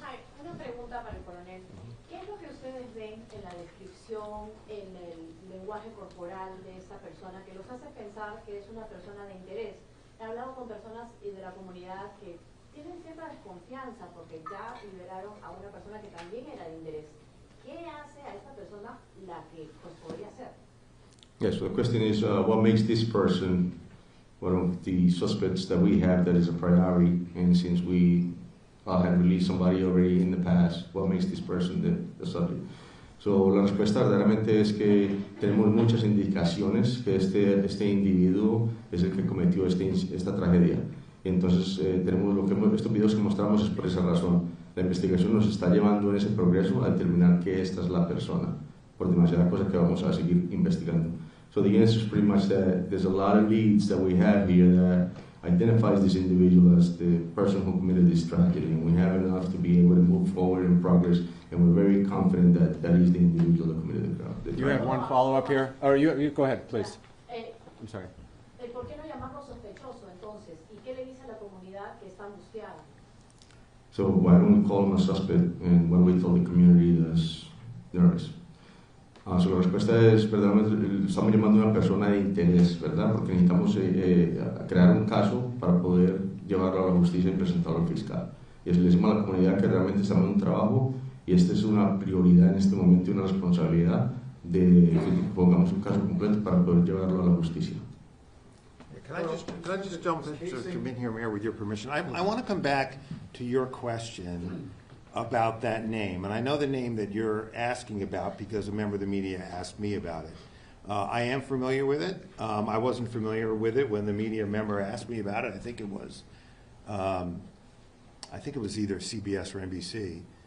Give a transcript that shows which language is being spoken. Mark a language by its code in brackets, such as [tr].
[en] Hi, [es] una pregunta para el coronel. ¿Qué es lo que ustedes ven en la descripción, en el lenguaje corporal de esta persona que los hace pensar que es una persona de interés? He hablado con personas de la comunidad que tienen cierta desconfianza porque ya liberaron a una persona que también era de interés. ¿Qué hace a esta persona la que pues, podría ser? [en] Yes, so the question is, what makes this person one of the suspects that we have that is a priority, and since we had released somebody already in the past, what makes this person the subject? [es] So, la respuesta verdaderamente es que tenemos muchas indicaciones que este individuo es el que cometió esta tragedia. Y entonces, estos videos que mostramos es por esa razón. La investigación nos está llevando en ese progreso a determinar que esta es la persona, por demasiadas cosas que vamos a seguir investigando. [en] So the answer is pretty much that there's a lot of leads that we have here that identifies this individual as the person who committed this tragedy, and we have enough to be able to move forward in progress, and we're very confident that that is the individual that committed the crime. You have one follow-up here? Or you go ahead, please. I'm sorry. [es] ¿Por qué no llamarlo sospechoso entonces? ¿Y qué le dice a la comunidad que está angustiada? [en] So why don't we call him a suspect, and what do we tell the community that's nervous? [es] So la respuesta es, verdaderamente, estamos llamando a una persona de interés, ¿verdad? Porque necesitamos crear un caso para poder llevarlo a la justicia y presentarlo al fiscal. Y así le decimos a la comunidad que realmente estamos en un trabajo y esta es una prioridad en este momento y una responsabilidad de que pongamos un caso completo para poder llevarlo a la justicia. [en] Can I just jump in here, Mayor, with your permission? I want to come back to your question about that name. And I know the name that you're asking about because a member of the media asked me about it. I am familiar with it. I wasn't familiar with it when the media member asked me about it. I think it was either CBS or NBC.